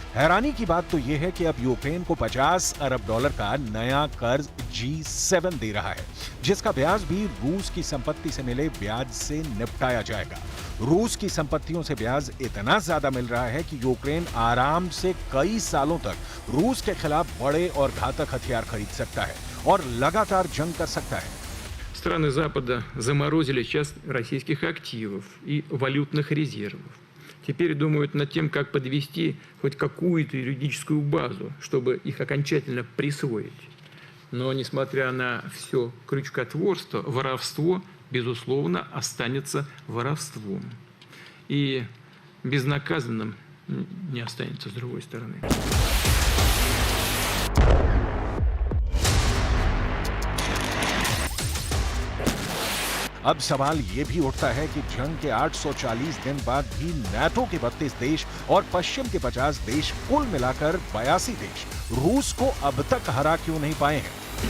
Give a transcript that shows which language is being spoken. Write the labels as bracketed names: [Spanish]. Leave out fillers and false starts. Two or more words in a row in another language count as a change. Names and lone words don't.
[Hindi] हैरानी की बात तो यह है कि अब यूक्रेन को 50 अरब डॉलर का नया कर्ज G7 दे रहा है, जिसका ब्याज भी रूस की संपत्ति से मिले ब्याज से निपटाया जाएगा। रूस की संपत्तियों से ब्याज इतना ज्यादा मिल रहा है कि यूक्रेन आराम से कई सालों तक रूस के खिलाफ बड़े और घातक हथियार खरीद सकता है और लगातार जंग कर सकता है। [Russian] Страны Запада заморозили часть российских активов и валютных резервов. Теперь думают над тем, как подвести хоть какую-то юридическую базу, чтобы их окончательно присвоить. Но, несмотря на все крючкотворство, воровство, безусловно, останется воровством. И безнаказанным не останется с другой стороны. [Hindi] अब सवाल ये भी उठता है कि जंग के 840 दिन बाद भी नाटो के 32 देश और पश्चिम के 50 देश, कुल मिलाकर 82 देश रूस को अब तक हरा क्यों नहीं पाए हैं?